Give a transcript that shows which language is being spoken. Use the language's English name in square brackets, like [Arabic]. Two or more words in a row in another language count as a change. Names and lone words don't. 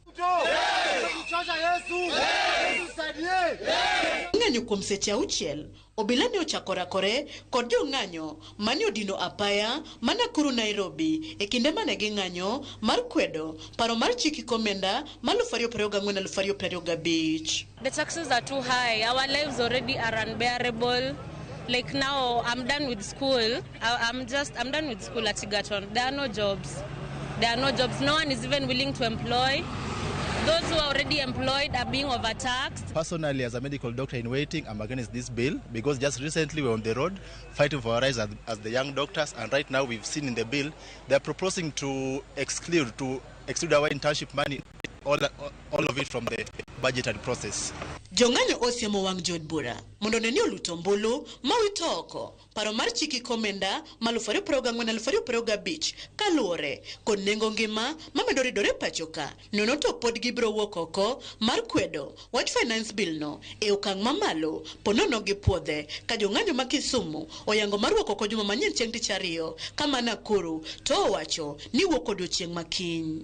[Luo (Kenya and Tanzania)] Ng'anyo kuom seche auchiel, obila ne ochako rakore kod jong'anyo mane odino apaya ma Nakuru Nairobi e kinde mane ging'anyo mar kwedo paro mar chiki komenda ma 2024-2025. [English] The taxes are too high. Our lives already are unbearable. Like now, I'm done with school. I'm done with school at Egerton. There are no jobs. No one is even willing to employ. Those who are already employed are being overtaxed. Personally, as a medical doctor in waiting, I'm against this bill because just recently we're on the road fighting for our rights as the young doctors, and right now we've seen in the bill they're proposing to exclude our internship money, all of it from the budgetary process. [Luo (Kenya and Tanzania)] Jong'anyo osiemo wang' jod bura mondo ne ni oluto mbulu mawito oko paro mar chiki komenda ma 2024-2025 kaluwore kod nengo ngima mamedo ridore pachoka. Nono to pod gibro wuok oko mar kwedo wach [English] finance bill [Luo (Kenya and Tanzania)] no e okang' mamalo ponono gi puodhe ka jong'anyo ma Kisumu oyango mar wuok oko juma manyien chieng' tich ariyo kama Nakuru to owacho ni wuok odiochieng' makiny.